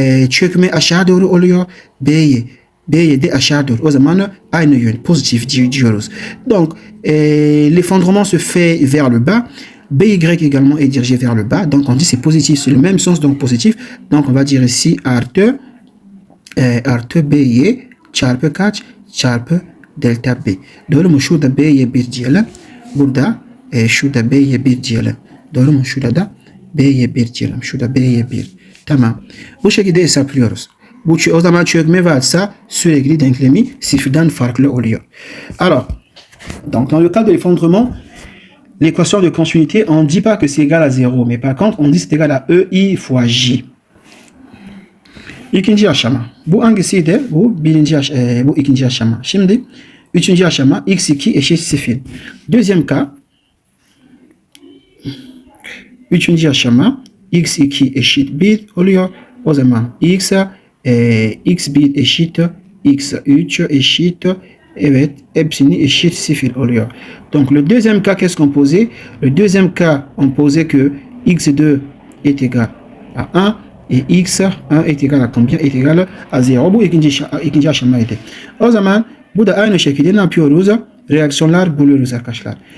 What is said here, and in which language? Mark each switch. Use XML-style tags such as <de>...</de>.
<tr>Çökme aşağı doğru oluyor. B'ye de aşağı doğru. O zaman aynı yön, pozitif diyoruz.</tr> <fr>Donc, l'effondrement se fait vers le bas. BY également est dirigé vers le bas. Donc, on dit c'est positif, c'est le même sens, donc positif. Donc, on va dire ici</fr> <tr>artı B'ye çarpı kaç? Çarpı delta B. Doğru mu? Şurada B'ye 1 diyelim. Burada şurada B'ye 1 diyelim. Doğru mu? Şurada da B'ye 1 diyelim. Şurada B'ye 1. Tamam. Bu şekilde hesaplıyoruz. O zaman çökme varsa sürekli denklemi sıfırdan farklı oluyor.</tr> <fr>Alors, donc dans le cas de l'effondrement, l'équation de continuité, on ne dit pas que c'est égal à 0, mais par contre, on dit c'est égal à EI fois J.</fr> <tr>İkinci aşama. Bu hangisiydi? Bu ikinci aşama. Şimdi üçüncü aşama x2 eşit 0.</tr> <fr>Deuxième cas.</fr> <tr>Üçüncü aşama x2 eşit 1 oluyor. O zaman x1 eşit x3 eşit, evet, hepsini eşit 0 oluyor.</tr> <fr>Donc le deuxième cas, qu'est-ce qu'on posait? Le deuxième cas, on posait que x2 est égal à 1 et x1 est égal à combien? Est égal à 0.</fr> <tr>Bu ikinci aşamaydı. O zaman bu da aynı şekilde ne yapıyoruz? Reaksiyonlar buluyoruz arkadaşlar.</tr>